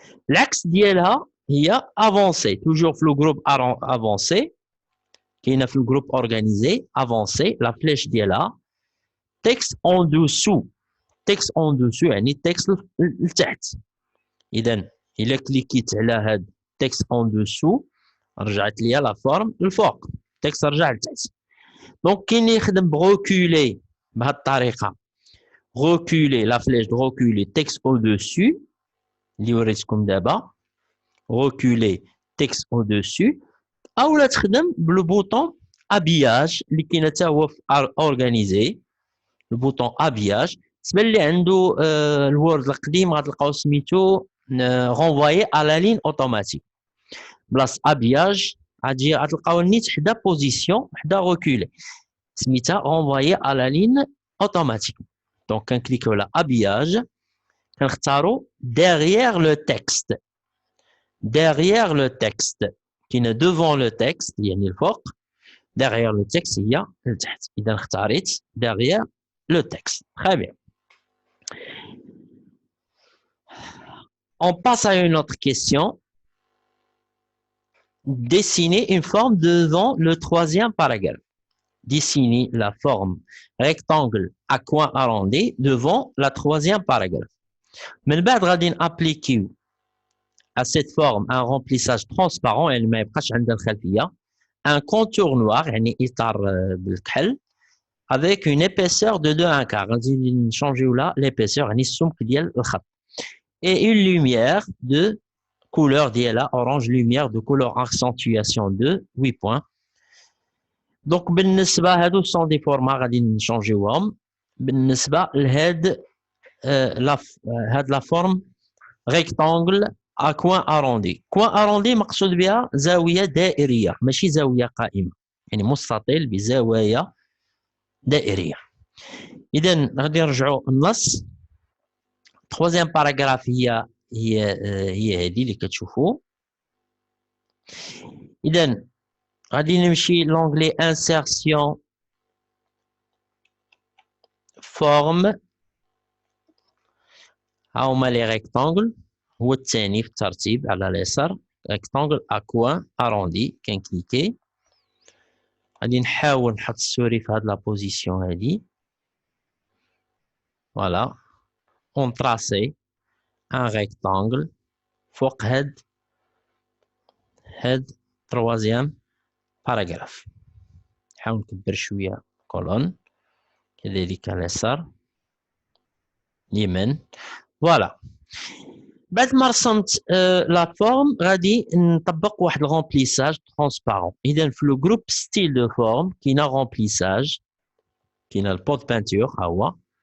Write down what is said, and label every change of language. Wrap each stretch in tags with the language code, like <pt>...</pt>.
<ar>العكس ديالها هي افونسي توجور في لو جروب افونسي كاينه في الجروب اورغانيزي افونسي لا فليش ديالها تكست اون دوسو. تكست اون دوسو يعني تكست لتحت. اذا الا كليكيت على هاد تكست اون دوسو رجعت ليا لا فورم للفوق. تكست رجع لتحت. Donc, كاين اللي يخدم reculer بهذه الطريقة.</ar> <fr>Reculer la flèche de reculer texte au-dessus.</fr> <ar>اللي وريتكم دابا.</ar> <fr>Reculer texte au-dessus.</fr> <ar>أو لا تخدم بلو بوطون habillage اللي كاين حتى هو في organiser.</ar> <fr>Le bouton habillage.</fr> <ar>تبان لي عنده الوورد القديم غتلقاو سميتو renvoyer à la ligne automatique. بلاص habillage غتلقاو نيت حدا position حدا reculer.</ar> <fr>سميتها renvoyer à la ligne automatique. Donc</fr> <ar>كنكليكيو على</ar> <fr>habillage كنختارو derrière le texte. Derrière le texte كاينه devant le texte</fr> <ar>يعني الفوق.</ar> <fr>Derrière le texte</fr> <ar>هي لتحت. إذا اختاريت</ar> <fr>derrière le texte. Très bien. On passe à une autre question. Dessiner une forme devant le troisième paragraphe. Dessiner la forme rectangle à coin arrondi devant la troisième paragraphe.</fr> <ar>من بعد غادي نابليكيو</ar> <fr>à cette forme un remplissage transparent</fr> <ar>يعني ما يبقاش عندها الخلفية.</ar> <fr>Un contour noir</fr> <ar>يعني إطار بالكحل.</ar> <fr>Avec une épaisseur de 2/1/4.</fr> <ar>غادي نشونجيو لا l'épaisseur يعني السمك ديال الخط.</ar> <fr>Et une lumière de couleur ديالها orange lumière de couleur accentuation de 8 points.</fr> <ar>Donc بالنسبة هادو سون دي فورما غادي نشونجيوهم. بالنسبة لهاد هاد لا فورم</ar> <fr>rectangle à coin arrondi.</fr> <ar>Coin arrondi مقصود بها زاوية دائرية ماشي زاوية قائمة. يعني مستطيل بزوايا دائرية. إذا غادي نرجعوا النص. troisième paragraphe هي هذه اللي كتشوفوا. إذا غادي نمشي لونغلي insertion forme. ها هما لي ريكتانغل. هو الثاني في الترتيب على اليسار.</ar> <fr>rectangle à coin arrondi. كنكليكي.</fr> <ar>غادي نحاول نحط السوري في هاد لا بوزيسيون هادي.</ar> <fr>فوالا. on tracer un rectangle</fr> <ar>فوق هاد</ar> <fr>troisième paragraphe.</fr> <ar>نحاول نكبر شوية كولون كذلك على اليسار اليمين. فوالا. بعد ما رسمت لا فورم غادي نطبق واحد الغومبليساج ترونسبارون. إذا في لو جروب ستيل دو فورم كاينه غومبليساج كاينه البوت بانتور ها هو.</ar>